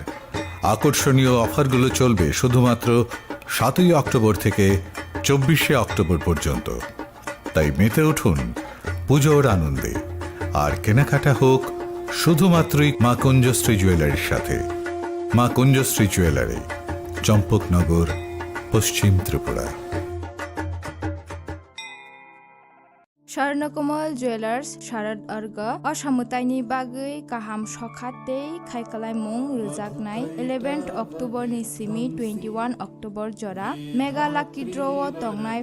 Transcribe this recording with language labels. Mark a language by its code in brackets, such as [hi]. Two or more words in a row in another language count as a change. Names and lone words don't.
[bn] আকর্ষণীয় অফারগুলো চলবে শুধুমাত্র 7ই অক্টোবর থেকে 24শে অক্টোবর পর্যন্ত। তাই মেতে উঠুন পুজোর আনন্দে, আর কেনাকাটা হোক শুধুমাত্রই মা কুঞ্জশ্রী জুয়েলারির সাথে। মা কুঞ্জশ্রী জুয়েলারি, চম্পকনগর, পশ্চিম ত্রিপুরা। [trp] स्वर्णकमल ज्वेलार्स शारद अर्ग असामुताइनि बागै गाहाम सखातै खायखालायमुं रोजागनाय 11 अक्टोबर नि सिमी 21 अक्टोबर जरा [en] mega lucky draw [trp] तंगनाय